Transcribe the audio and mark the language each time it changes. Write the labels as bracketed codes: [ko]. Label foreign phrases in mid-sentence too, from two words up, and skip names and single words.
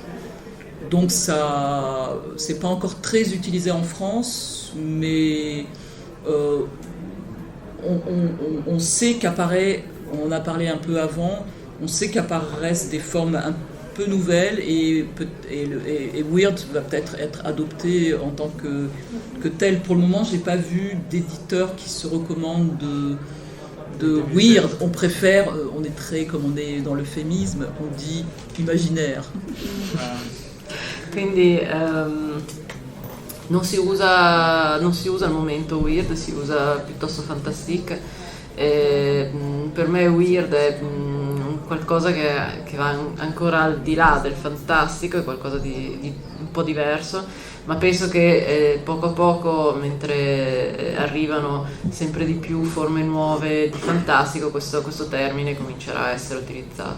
[fr] Donc ça, c'est pas encore très utilisé en France, mais on sait qu'apparaît, on a parlé un peu avant, on sait qu'apparaissent des formes un peu nouvelles, et weird va peut-être être adopté en tant que tel. Pour le moment, j'ai pas vu d'éditeur qui se recommande de weird. On préfère, on est très, comme on est dans l'euphémisme, on dit imaginaire. [it] Quindi non si usa al momento weird, si usa piuttosto fantastique. Per me weird è qualcosa che va ancora al di là del fantastico, è qualcosa di un po' diverso, ma penso che poco a poco, mentre arrivano sempre di più forme nuove di fantastico, questo termine comincerà a essere utilizzato.